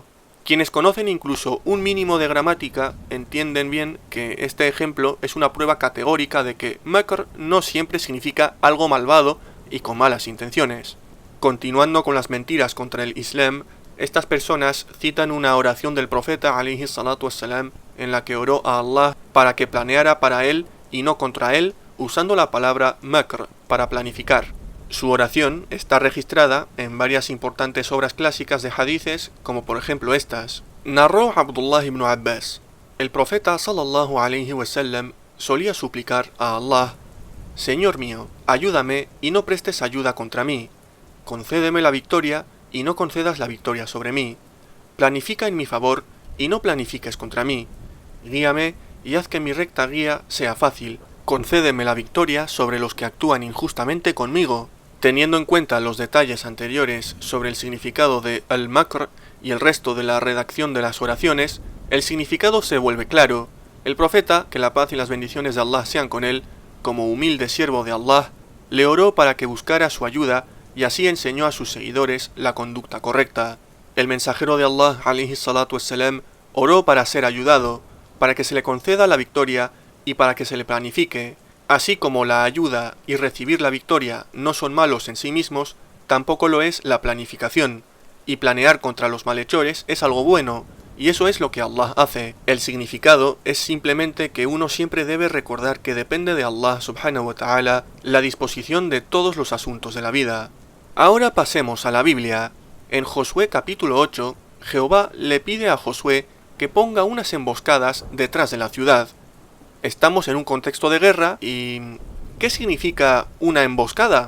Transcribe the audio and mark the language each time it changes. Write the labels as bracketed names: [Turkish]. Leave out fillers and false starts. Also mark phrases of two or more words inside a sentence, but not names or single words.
[Spanish] Quienes conocen incluso un mínimo de gramática entienden bien que este ejemplo es una prueba categórica de que makr no siempre significa algo malvado y con malas intenciones. Continuando con las mentiras contra el Islam, estas personas citan una oración del profeta [Arabic] عليه الصلاة والسلام [Spanish] en la que oró a Allah para que planeara para él y no contra él, usando la palabra makr para planificar. Su oración está registrada en varias importantes obras clásicas de hadices, como por ejemplo estas. Narró Abdullah ibn Abbas: el profeta [Arabic] صلى الله عليه وسلم [Spanish] solía suplicar a Allah: Señor mío, ayúdame y no prestes ayuda contra mí. concédeme la victoria y no concedas la victoria sobre mí. Planifica en mi favor y no planifiques contra mí. Guíame y haz que mi recta guía sea fácil. Concédeme la victoria sobre los que actúan injustamente conmigo. Teniendo en cuenta los detalles anteriores sobre el significado de al-Makr y el resto de la redacción de las oraciones, el significado se vuelve claro. El profeta, que la paz y las bendiciones de Allah sean con él, como humilde siervo de Allah, le oró para que buscara su ayuda y así enseñó a sus seguidores la conducta correcta. El mensajero de Allah, [Arabic] عليه الصلاة والسلام, [Spanish] oró para ser ayudado, para que se le conceda la victoria y para que se le planifique. Así como la ayuda y recibir la victoria no son malos en sí mismos, tampoco lo es la planificación, y planear contra los malhechores es algo bueno, y eso es lo que Allah hace. El significado es simplemente que uno siempre debe recordar que depende de Allah [Arabic] سبحانه وتعالى [Spanish] la disposición de todos los asuntos de la vida. Ahora pasemos a la Biblia. En Josué capítulo 8, Jehová le pide a Josué que ponga unas emboscadas detrás de la ciudad. Estamos en un contexto de guerra y... ¿qué significa una emboscada?